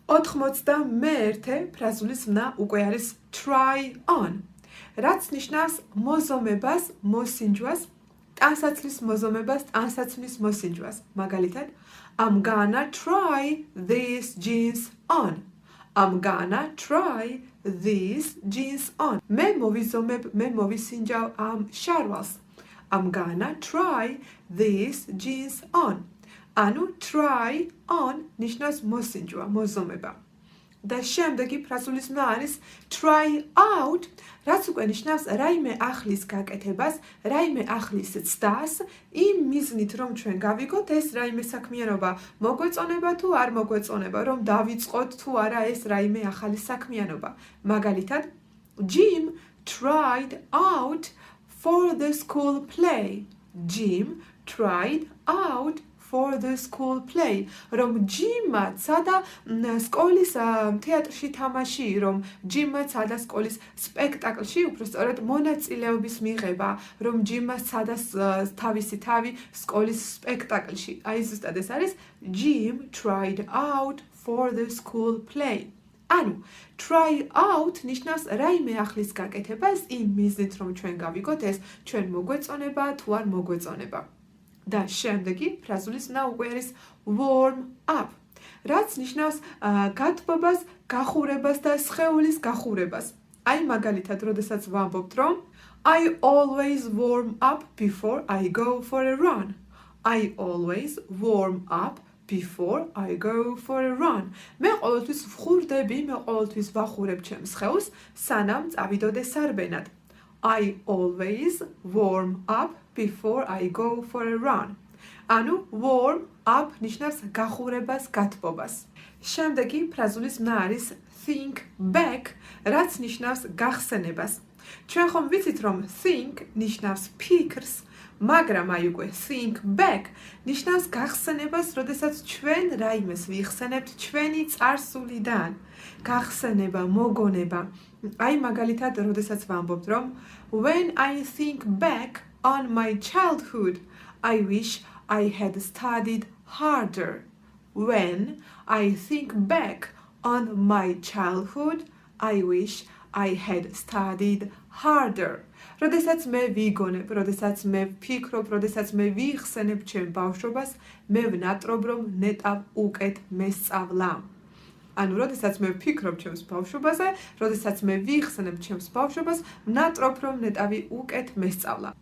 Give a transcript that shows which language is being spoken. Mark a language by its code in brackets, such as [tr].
[ka] 91 ფრაზულის მნა უკვე არის try on. რაც ნიშნავს მოზომებას, მოსინჯვას, ტანსაცმლის მოზომებას, ტანსაცმლის მოსინჯვას. მაგალითად, [en] I'm gonna try these jeans on. I'm gonna try these jeans on. [ka] მე მოვიზომებ, მე მოვისინჯავ ამ შარვალს. [en] I'm gonna try these jeans on. [ka] ანუ try on ნიშნავს მოსინჯვა, მოზომება. და შემდეგი ფრაზულის მნა არის try out, რაც უკვე ნიშნავს რაიმე ახლის გაკეთებას, რაიმე ახლის ცდას, იმ მიზნით რომ ჩვენ გავიგოთ ეს რაიმე საქმიანობა მოგვეწონება თუ არ მოგვეწონება, რომ დავიწყოთ თუ არა ეს რაიმე ახალი საქმიანობა. მაგალითად, [en] Jim tried out for the school play. Jim tried out for the school play. [ka] რომ ჯიმმა ცადა სკოლის თეატრში თამაში, რომ ჯიმმა ცადა სკოლის სპექტაკლში, უბრალოდ მონაწილეობის მიღება, რომ ჯიმმა ცადა თავისი თავი სკოლის სპექტაკლში. აი ზუსტად ეს არის [en] Jim tried out for the school play. [ka] ანუ try out ნიშნავს რაიმე ახლის გაკეთებას იმ მიზნით რომ ჩვენ გავიგოთ ეს ჩვენ მოგვეწონება თუ არ მოგვეწონება. და შემდეგი ფრაზულის მნა უკვე არის warm up, რაც ნიშნავს გათბობას, გახურებას და სხეულის გახურებას. აი მაგალითად, როდესაც ვამბობთ რომ [en] I always warm up before I go for a run. I always warm up before I go for a run. [ka] მე ყოველთვის ვხურდები, მე ყოველთვის ვახურებ ჩემს სხეულს, სანამ წავიდოდე სარბენად. [en] I always warm up before I go for a run. [ka] ანუ warm up ნიშნავს გახურებას, გათბობას. შემდეგი ფრაზულის მნა არის think back, რაც ნიშნავს გახსენებას. ჩვენ ხომ ვიცით რომ think ნიშნავს ფიქრს, მაგრამ აი უკვე think back ნიშნავს გახსენებას, როდესაც ჩვენ რაიმეს ვიხსენებთ ჩვენი წარსულიდან. გახსენება, მოგონება. აი მაგალითად, როდესაც ვამბობთ რომ [en] when I think back on my childhood, I wish I had studied harder. When I think back on my childhood, I wish I had studied harder. [ka] როდესაც მე ვიგონებ, როდესაც მე ვფიქრობ, როდესაც მე ვიხსენებ ჩემ ბავშვობას, მე ვნატრობ რომ ნეტავ უკეთ მესწავლა. ანუ როდესაც მე ვფიქრობ ჩემს ბავშვობაზე, როდესაც მე ვიხსენებ ჩემს ბავშვობას, ვნატრობ რომ ნეტავი უკეთ მესწავლა.